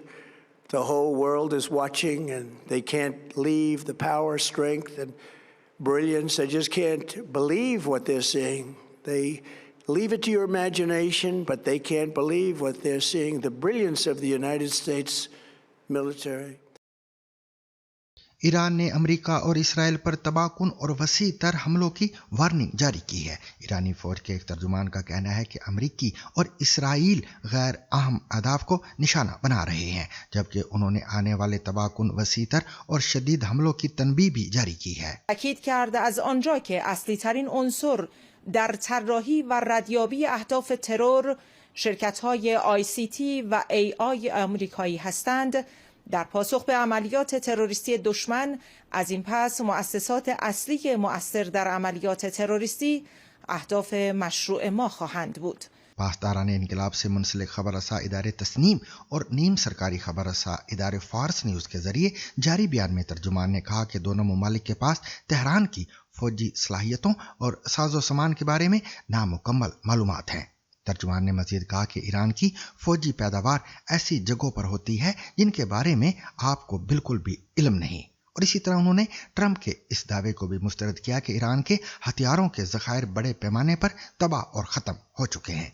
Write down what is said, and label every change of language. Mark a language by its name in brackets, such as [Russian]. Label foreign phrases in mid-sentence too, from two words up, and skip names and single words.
[English] The whole world is watching, and they can't leave the power, strength, and brilliance. They just can't believe what they're seeing. They leave it to your imagination, but they can't believe what they're seeing, the brilliance of the United States military. [Urdu] ایران نے امریکہ اور اسرائیل پر تباہ کن اور وسیع تر حملوں کی وارننگ جاری کی ہے. ایرانی فوج کے ایک ترجمان کا کہنا ہے کہ امریکی اور اسرائیل غیر اہم اہداف کو نشانہ بنا رہے ہیں، جبکہ انہوں نے آنے والے تباہ کن وسیع تر اور شدید حملوں کی تنبیہ بھی جاری کی ہے. [Persian] تاکید کرد از آنجا که اصلی ترین عنصر در طراحی و ردیابی اهداف ترور شرکت‌های ICT و AI آمریکایی هستند، در پاسخ به عملیات تروریستی دشمن از این پس مؤسسات اصلی مؤثر در عملیات تروریستی اهداف مشروع ما خواهند بود. [Urdu] پاسداران انقلاب سے منسلک خبر رساں ادارے تسنیم اور نیم سرکاری خبر رساں ادارے فارس نیوز کے ذریعے جاری بیان میں ترجمان نے کہا کہ دونوں ممالک کے پاس تہران کی فوجی صلاحیتوں اور ساز و سامان کے بارے میں نامکمل معلومات ہیں. ترجمان نے مزید کہا کہ ایران کی فوجی پیداوار ایسی جگہوں پر ہوتی ہے جن کے بارے میں آپ کو بالکل بھی علم نہیں، اور اسی طرح انہوں نے ٹرمپ کے اس دعوے کو بھی مسترد کیا کہ ایران کے ہتھیاروں کے ذخائر بڑے پیمانے پر تباہ اور ختم ہو چکے ہیں.